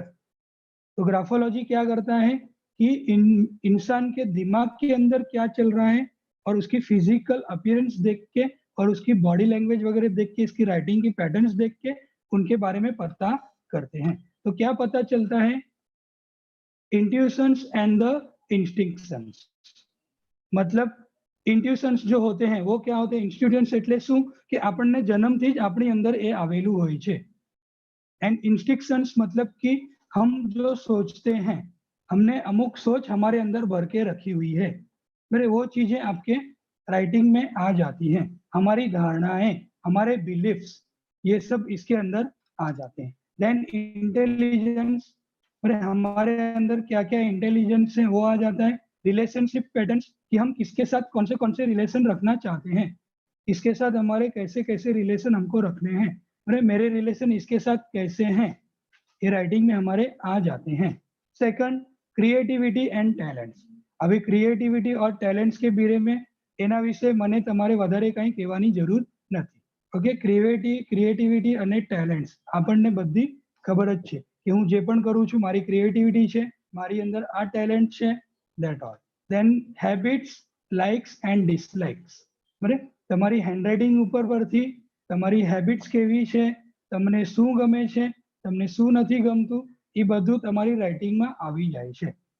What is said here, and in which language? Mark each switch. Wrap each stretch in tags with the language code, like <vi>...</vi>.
<hi>तो ग्राफोलॉजी क्या करता है कि इंसान के दिमाग के अंदर क्या चल रहा है और उसकी फिजिकल अपीयरेंस देख के और उसकी बॉडी लैंग्वेज वगैरह देख के, इसकी राइटिंग की पैटर्न्स देख के उनके बारे में पता करते हैं। तो क्या पता चलता है,</hi> <en>Intuitions and the instincts.</en> <hi>मतलब इंट्यूशंस जो होते हैं</hi> <gu>वो क्या होते हैं, इंस्टिट्यूशंस એટલે શું કે આપણને જન્મથી જ આપણી અંદર એ આવેલું હોય છે।</gu> <hi>एंड इंस्टिंक्शंस मतलब कि हम जो सोचते हैं, हमने अमुक सोच हमारे अंदर भर के रखी हुई है, मेरे वो चीजें आपके राइटिंग में आ जाती हैं। हमारी धारणाएं, हमारे बिलीफ्स, ये सब इसके अंदर आ जाते हैं। देन इंटेलिजेंस, हमारे अंदर क्या क्या इंटेलिजेंस है वो आ जाता है। रिलेशनशिप पैटर्न्स, कि हम किसके साथ कौन से रिलेशन रखना चाहते हैं, इसके साथ हमारे कैसे कैसे रिलेशन हमको रखने हैं, अरे मेरे रिलेशन इसके साथ कैसे हैं, ये राइटिंग में हमारे आ जाते हैं। Second, creativity and talents. अभी क्रिएटिविटी और टैलेंट्स के बारे में</hi> <gu>एना विषे मने तमारे वधारे कहीं कहेवानी जरूर नहीं। ओके, क्रिएटिविटी અને ટેલેન્ટ્સ આપણને બધી ખબર જ છે કે હું જે પણ કરું છું મારી ક્રિએટિવિટી છે, મારી અંદર આ ટેલેન્ટ છે,</gu> <en>That all. Then habits, likes and dislikes,</en> <gu>बराबर, તમારી હેન્ડરાઇટિંગ ઉપર પરથી તમારી હેબિટ્સ કેવી છે, તમને શું ગમે છે, તમને શું નથી ગમતું, એ બધું તમારી રાઇટિંગમાં આવી જાય છે।</gu>